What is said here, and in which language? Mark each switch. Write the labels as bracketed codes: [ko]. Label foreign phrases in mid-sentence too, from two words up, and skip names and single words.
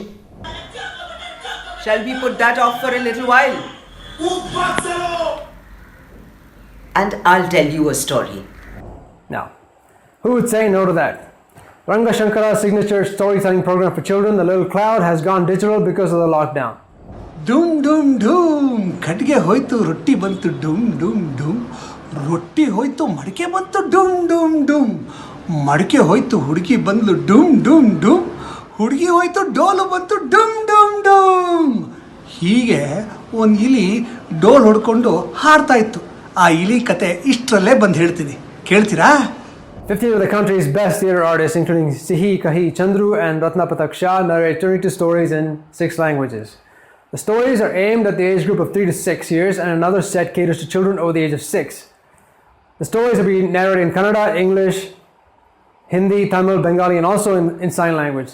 [en] Shall we put that off for a little while? And I'll tell you a story. Now, who would say no to that? Ranga Shankara's signature storytelling program for children, The Little Cloud, has gone digital because of the lockdown. Doom, doom, doom. [kn] ಕಡ್ಗೆ ಹೋಯ್ತು, ರೊಟ್ಟಿ ಬಂತು, ಡುಂ, ಡುಂ, ಡುಂ. ರೊಟ್ಟಿ ಹೋಯ್ತು, ಮಡ್ಕೆ ಬಂತು, ಡುಂ, ಡುಂ, ಡುಂ. ಮಡ್ಕೆ ಹೋಯ್ತು, ಹುಡ್ಗಿ ಬಂದ್ಳು, ಡುಂ, ಡುಂ, ಡುಂ. ಹುಡುಗಿ ಹೋಯ್ತು ಡೋಲು ಬಂತು ಡಮ್ ಡಮ್ ಡಮ್. ಹೀಗೆ ಒಂದು ಇಲಿ ಡೋಲ್ ಹೊಡ್ಕೊಂಡು ಹಾಡ್ತಾ ಇತ್ತು. ಆ ಇಲಿ ಕತೆ ಇಷ್ಟರಲ್ಲೇ ಬಂದು ಹೇಳ್ತೀನಿ, ಕೇಳ್ತೀರಾ? [en] 15 of the country's best theatre artists, including Sihi Kahi Chandru and Ratna Patak Shah, narrate 32 stories in 6 languages. The stories are aimed at the age group of 3 to 6 years, and another set caters to children over the age of 6. The stories will be narrated in Kannada, English, Hindi, Tamil, Bengali, and also in sign language.